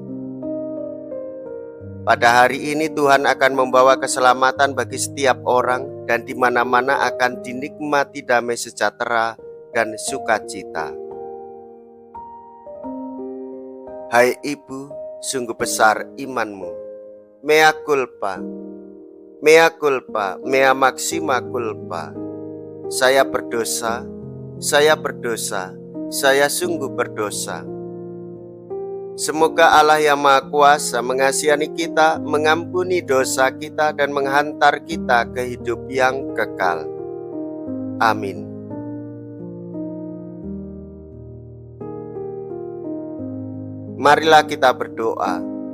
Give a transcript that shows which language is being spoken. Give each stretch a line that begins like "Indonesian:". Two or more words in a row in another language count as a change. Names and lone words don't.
Indonesian: Pada hari ini Tuhan akan membawa keselamatan bagi setiap orang dan di mana-mana akan dinikmati damai sejahtera dan sukacita. Hai Ibu, sungguh besar imanmu.
Latin: Mea culpa, mea culpa, mea maxima culpa.
Indonesian: Saya berdosa, saya sungguh berdosa. Semoga Allah yang Maha Kuasa mengasihani kita, mengampuni dosa kita, dan menghantar kita ke hidup yang kekal. Amin. Marilah kita berdoa.